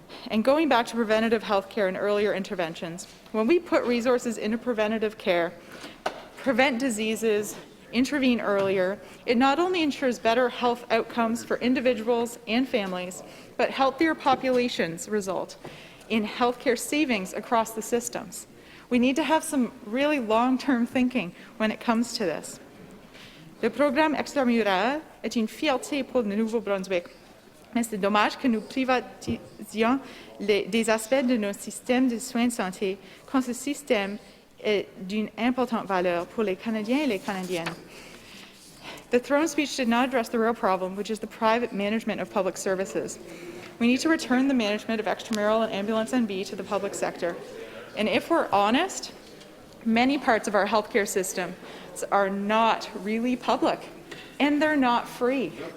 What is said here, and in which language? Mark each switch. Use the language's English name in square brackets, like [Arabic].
[English] And going back to preventative health care and earlier interventions, when we put resources into preventative care, prevent diseases, intervene earlier, it not only ensures better health outcomes for individuals and families, but healthier populations result in healthcare savings across the systems. We need to have some really long-term thinking when it comes to this. [French] Le programme extramural est une fierté pour le Nouveau-Brunswick, mais c'est dommage que nous privatisions des aspects de nos systèmes de soins de santé quand ce système est d'une importante valeur pour les Canadiens et les Canadiennes. [English] The throne speech did not address the real problem, which is the private management of public services. We need to return the management of extramural and ambulance NB to the public sector. And if we're honest, many parts of our healthcare system are not really public, and they're not free.